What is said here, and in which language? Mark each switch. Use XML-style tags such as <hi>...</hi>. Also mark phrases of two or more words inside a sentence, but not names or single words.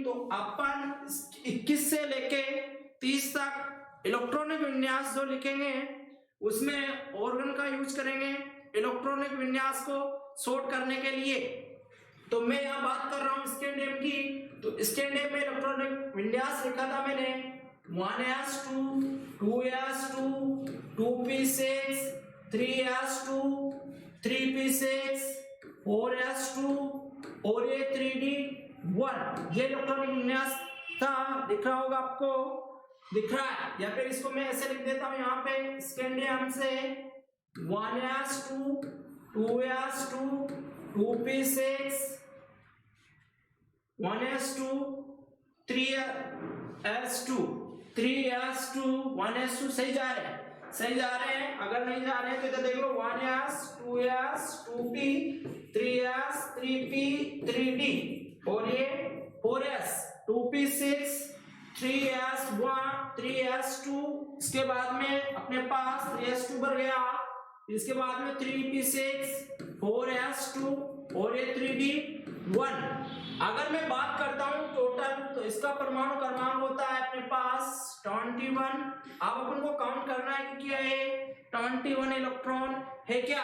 <hi>तो अपन 21 से लेके 30 तक इलेक्ट्रॉनिक विन्यास जो लिखेंगे उसमें ऑर्गन का यूज करेंगे इलेक्ट्रॉनिक विन्यास को सॉर्ट करने के लिए। तो मैं यहाँ बात कर रहा हूँ स्कैंडियम की। तो स्कैंडियम में इलेक्ट्रॉनिक विन्यास लिखा था मैंने 1s2, 2s2, 2p6, 3s2, 3p6, 4s2 और ये 3d1। ये इलेक्ट्रॉनिक विन्यास था, दिख रहा होगा आपको, दिख रहा है। या फिर इसको मैं ऐसे लिख देता हूँ यहाँ पे स्कैंडियम से 1s2, 2s2, 2p6, 1s2, 3s2, 3s2, 1s2। सही जा रहे हैं, सही जा रहे हैं। अगर नहीं जा रहे हैं तो इधर देख लो 1s, 2s, 2p, 3s, 3p, 3d और ये 4s, 2p6, 3s1, 3s2। इसके बाद में अपने पास 3s2 भर गया, इसके बाद में 3p6, 4s2 और ये 3d1। अगर मैं बात करता हूं टोटल, तो इसका परमाणु क्रमांक होता है अपने पास 21। अब अपन को काउंट करना है कि क्या है 21 इलेक्ट्रॉन है क्या।</hi>